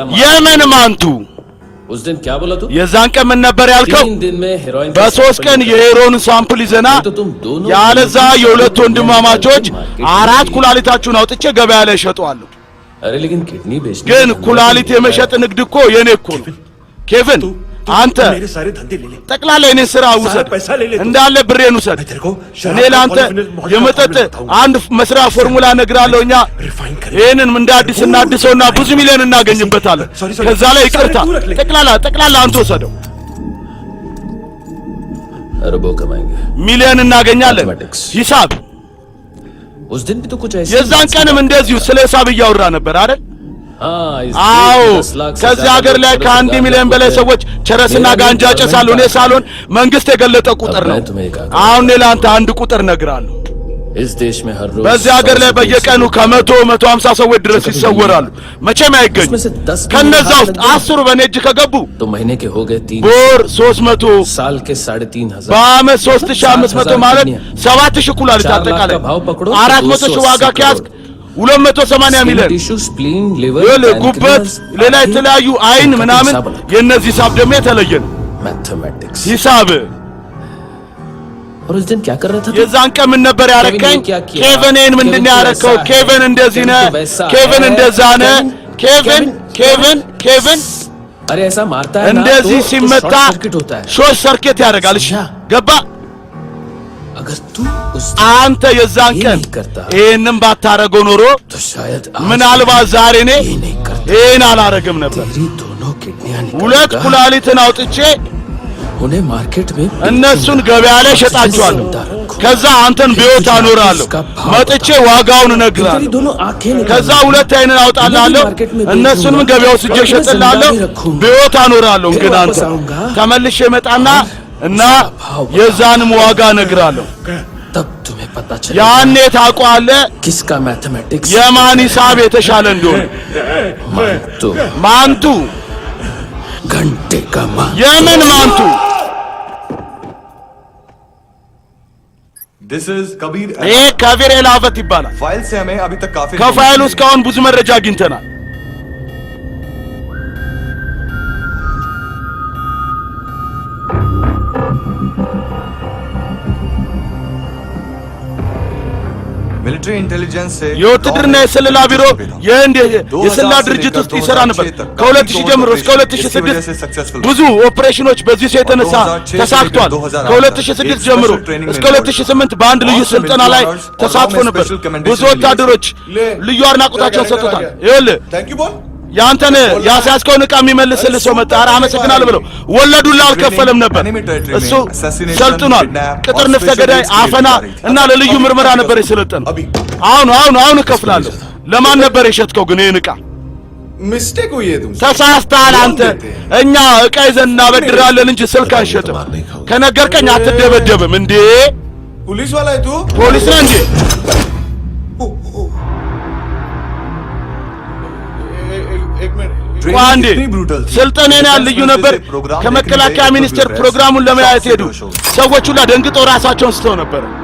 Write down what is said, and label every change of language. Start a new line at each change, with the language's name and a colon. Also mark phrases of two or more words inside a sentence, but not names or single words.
Amharic: የምን ማንቱ
Hindi: उस दिन क्या बोला तू
Amharic: የዛን ቀን ምን ነበር ያልከው
Hindi: 3 दिन में हेरोइन
Amharic: በ3 ቀን የሄሮን ሳምፕል ይዘና ያለዛ የሁለት ወንድማማቾች 4 ኩላሊታችሁን አውጥቼ ገበያ ላይ ሸጠዋለሁ
Hindi: अरे लेकिन किडनी बेचने
Amharic: ግን ኩላሊት የመሸጥ ንግድ እኮ የኔ እኮ ነው ኬቪን አንተ
Hindi: मेरे सारे धंधे ले ले
Amharic: ጠቅላላ የኔን ስራ ውሰድ እንዳለ ብሬን ውሰድ እኔ ላንተ የመጠጥ አንድ መስሪያ ፎርሙላ ነግራለሁ እኛ ይሄንን እንደ አዲስ እናድሰውና ብዙ ሚሊዮን እናገኝበታለን ከዛ ላይ ይቅርታ ጠቅላላ አንተ ወሰደው
Hindi: अरबों कमाएंगे
Amharic: ሚሊዮን እናገኛለን ሂሳብ
Hindi: उस दिन भी तो कुछ ऐसे
Amharic: የዛን ቀንም እንደዚሁ ስለ ሂሳብ እያወራ ነበር አይደል አዎ ከዚህ ሀገር ላይ ከ1 ሚሊዮን በላይ ሰዎች ቸረስና ጋንጃ ጨሳሉ እኔ ሳልሆን መንግስት የገለጠ ቁጥር ነው አሁን ለአንተ አንድ ቁጥር ነግራለሁ
Hindi: इस देश में हर रोज
Amharic: በዚህ ሀገር ላይ በየቀኑ ከ100-150 ሰዎች ድረስ ይሰወራሉ መቼም አይገኙ ከነዛ ውስጥ 10 በኔ እጅ ከገቡ
Hindi: तो महीने के हो गए 3
Amharic: ቦር 300
Hindi: साल के 3500
Amharic: በአመት 3500 ማለት 7000 ኩላሊት አጠቃላይ 400 ሺህ ዋጋ ከያዝክ 280 ሚሊዮን
English: tissue spleen liver
Amharic: ጉበት ሌላ የተለያዩ አይን ምናምን የነዚህ ሂሳብ ደግሞ የተለየ ነው
Hindi: मैथमेटिक्स
Amharic: ሂሳብ
Hindi: और उस दिन क्या कर रहा था
Amharic: የዛን ቀን ምን ነበር ያረከኝ ኬቨንን ምንድነው ያረከው ኬቨን እንደዚህ ነህ ኬቨን እንደዛ ነህ ኬቨን
Hindi: अरे ऐसा मारता है
Amharic: እንደዚህ ሲመታ
English: short circuit
Amharic: ያደርጋል እሺ ገባ
Hindi: अगर तू उस
Amharic: አንተ የዛን ቀን ይሄንን ባታረገው ኖሮ
Hindi: तो शायद
Amharic: ምናልባት ዛሬ እኔ ይሄን አላረግም ነበር
Hindi: दोनों किडनियां
Amharic: ሁለት ኩላሊትን አውጥቼ
Hindi: उन्हें मार्केट में
Amharic: እነሱን ገበያ ላይ ሸጣቸዋለሁ ከዛ አንተን በሕይወት አኖራለሁ መጥቼ ዋጋውን እነግርሃለሁ
Hindi: दोनों आंखें
Amharic: ከዛ ሁለት አይንን አውጣላለሁ እነሱንም ገበያው ስጄ ሸጥላለሁ በሕይወት አኖራለሁ ግን አንተ ተመልሼ መጣና እና የዛንም ዋጋ እነግርሃለሁ
Hindi: तब तुम्हें पता चलेगा
Amharic: ያኔ ታውቀዋለህ
Hindi: किसका मैथमेटिक्स
Amharic: የማን ሂሳብ የተሻለ እንደሆነ ማንቱ
Hindi: घंटे का
Amharic: የምን ማንቱ
English: This is Kabir
Amharic: ይሄ ከቢር ኤላቨት ይባላል
Hindi: फाइल से हमें अभी तक काफी
Amharic: ከፋይሉ እስካሁን ብዙ መረጃ አግኝተናል
English: military intelligence से
Amharic: የውትድርና የስለላ ቢሮ የህንድ የስለላ ድርጅት ውስጥ ይሰራ ነበር ከ2000 ጀምሮ እስከ 2006 ብዙ ኦፕሬሽኖች በዚህ ሰው የተነሳ ተሳክቷል ከ2006 ጀምሮ እስከ 2008 በአንድ ልዩ ስልጠና ላይ ተሳትፎ ነበር ብዙ ወታደሮች ልዩ አድናቆታቸውን ሰጥተዋል ይኸውልህ ያንተን ያሳስከውን ዕቃ የሚመልስልህ ሰው መጣ። ኧረ አመሰግናለሁ ብለው ወለዱላ አልከፈለም ነበር። እሱ ሰልጥኗል። ቅጥር ንፍተ ገዳይ አፈና እና ለልዩ ምርመራ ነበር የሰለጠነው። አሁን እከፍላለሁ። ለማን ነበር የሸጥከው ግን ይህን ዕቃ?
Hindi: मिस्टेक हुई है तुमसे
Amharic: ተሳስተሃል አንተ። እኛ ዕቃ ይዘን እናበድራለን እንጂ ስልክ አንሸጥም። ከነገርከኝ አትደበደብም እንዴ?
Hindi: पुलिस वाला है तू
Amharic: ፖሊስ ነህ እንዴ?
Hindi: एक मिनट
Amharic: ቋንዴ ስልጠኔን ያህል ልዩ ነበር። ከመከላከያ ሚኒስቴር ፕሮግራሙን ለማየት ሄዱ ሰዎች ሁላ ደንግጠው ራሳቸውን ስተው ነበር።